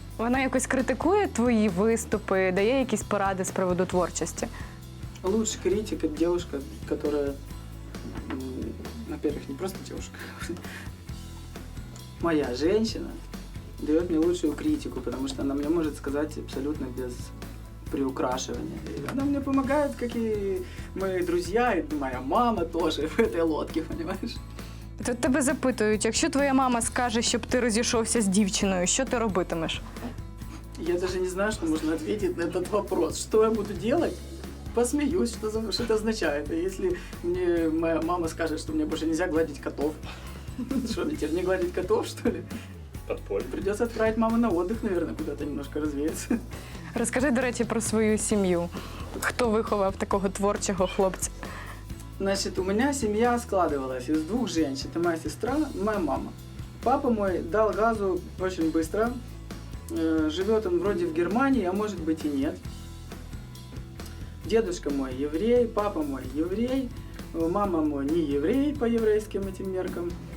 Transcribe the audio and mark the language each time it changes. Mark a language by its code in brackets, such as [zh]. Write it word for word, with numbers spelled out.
[uk] Вона якось критикує твої виступи, дає якісь поради з приводу творчості? [ru] Лучший критик – это девушка, которая, м, во-первых, не просто девушка, моя женщина дает мне лучшую критику, потому что она мне может сказать абсолютно без приукрашивания. И она мне помогает, как и мои друзья, и моя мама тоже в этой лодке, понимаешь? [uk] Тут тебе запитують, якщо твоя мама скаже, щоб ти розійшовся з дівчиною, що ти робитимеш? [ru] Я даже не знаю, что можно ответить на этот вопрос. Что я буду делать? Посмеюсь, что, за, что это означает. А если мне моя мама скажет, что мне больше нельзя гладить котов, что мне теперь не гладить котов, что ли? Подполье. Придется отправить маму на отдых, наверное, куда-то немножко развеяться. [uk] Розкажи, до речі, про свою сім'ю. Хто виховав такого творчого хлопця? [ru] Значит, у меня семья складывалась из двух женщин. Это моя сестра, моя мама. Папа мой дал газу очень быстро. Живет он вроде в Германии, а может быть и нет. Дедушка мой еврей, папа мой еврей, мама мой не еврей по еврейским этим меркам.